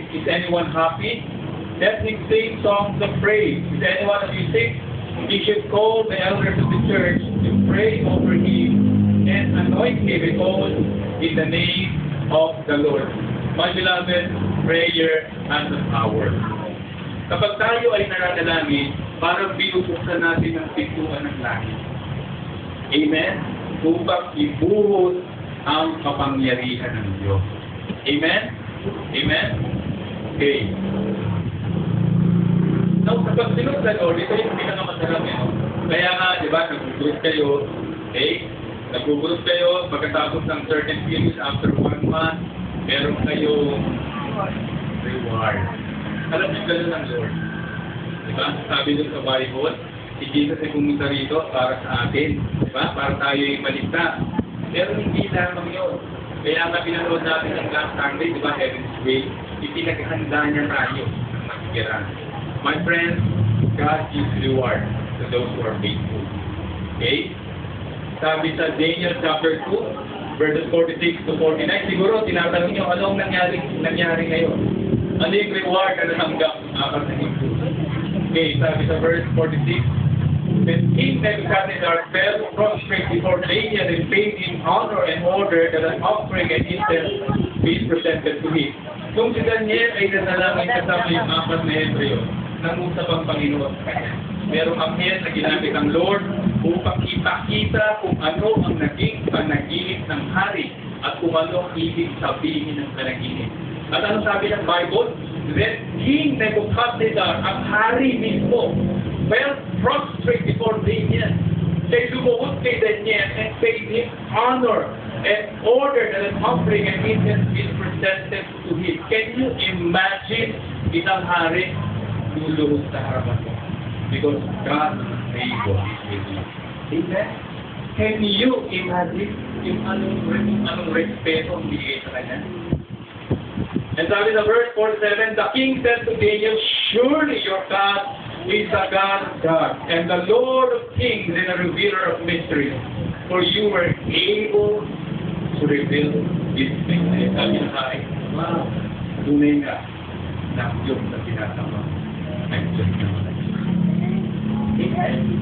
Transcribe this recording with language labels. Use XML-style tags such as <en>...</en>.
<en>Is anyone happy? Let him sing songs of praise. Is any one of you sick? He should call the elders of the church to pray over him and anoint him with oil in the name of the Lord. My beloved, prayer and the power.</en> <tl>Kapag tayo ay nananalangin, parang binubuksan natin ang pintuan ng langit. Amen? Upang ibuhos ang kapangyarihan ng Diyos. Amen? Amen? Okay. So, kapag sinunod sa Lord, ito yung pinakamasarap yun. Kaya nga, di ba, nag-group kayo, okay? Nag-group kayo, pagkatapos ng</tl> <en>certain periods after 1 month,</en> <tl>meron kayong reward. Alam niyo gano'n ang Lord. Diba? Sabi doon sa Bible, si Jesus ay pumunta rito para sa atin. Diba? Para tayo ay maligtas. Pero hindi lamang yun. Kaya nga pinanood natin ng last Sunday, diba? Heaven's Way, ipinaghanda niya tayo ng masikiran.</tl> <en>My friends, God gives reward to those who are faithful.</en> <tl>Okay? Sabi sa Daniel chapter 2, verses 46 to 49, siguro tinatanong niyo, anong nangyari ngayon? Ano yung reward na natanggap apat na himpo?</tl> <en>Okay,</en> <tl>sabi sa</tl> <en>verse 46, when King Nebuchadnezzar fell prostrate before Daniel and paid him honor and order that an offering and incense be presented to him.</en> <tl>Kung si Daniel ay nanalangin kasama yung apat na Hebreo, nangusap ang Panginoon sa kanya. Merong anghel na ginamit ang Lord upang ipakita kung ano ang naging panaginip ng hari at kung ano ang ibig sabihin ng panaginip. At ano sabi ng</tl> <en>Bible? That King Nebuchadnezzar,</en> <tl>ang hari mismo,</tl> <en>fell prostrate before Daniel. They</en> <tl>lumuhod kay</tl> <en>Daniel and paid him honor and ordered that an offering and incense be presented to him. Can you imagine</en> <tl>isang hari luluhod sa harapan mo?</tl> <en>Because God's favor is with you. Amen? Can you imagine</en> <tl>yung anong respeto ang bigay sa kanya?</tl> <en>And</en> <tl>sabi sa</tl> <en>verse 47, the king said to Daniel, surely your God is the God of gods, and the Lord of kings, and a revealer of mysteries. For you were able to reveal His mysteries.</en> <tl>Sabi ng hari, wow, tunay nga na ang Diyos na sinasama ay Diyos na malay. Amen.</tl>